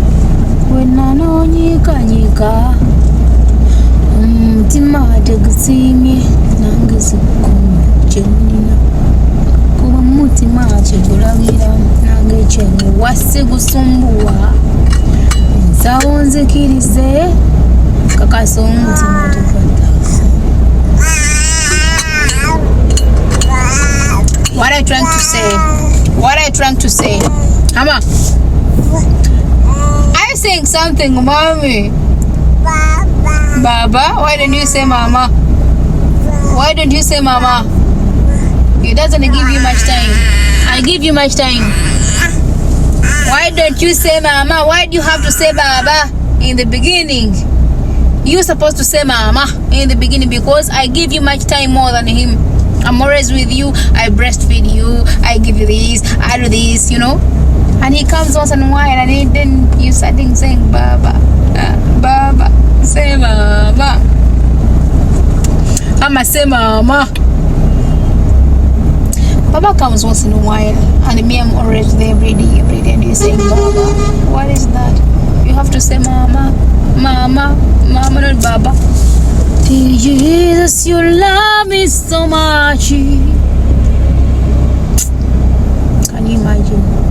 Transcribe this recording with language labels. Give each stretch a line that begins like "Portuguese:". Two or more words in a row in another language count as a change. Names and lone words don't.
Ganda: wenanoonyiikanyika omutima tegusiimye nange zikukumye kyenina kuba omutima kyegulagira nange kyenewase gusumbuwa nsawo nzikirize kakasa omutima tekwata
English: What are you trying to say? What are you trying to say? Mama, are you saying something, mommy? Baba? Why don't you say mama? Why don't you say mama? It doesn't give you much time. I give you much time. Why don't you say mama? Why do you have to say baba in the beginning? You're supposed to say mama in the beginning because I give you much time more than him. I'm always with you. I breastfeed you. I give you this. I do this, you know. And he comes once in a while and then you starting saying baba. Baba. Say mama. Mama, say mama. Baba comes once in a while and me, I'm always there every day and you saying baba. What is that? You have to say mama. Mama, mama, not baba. Dear Jesus, you love me so much. Can you imagine?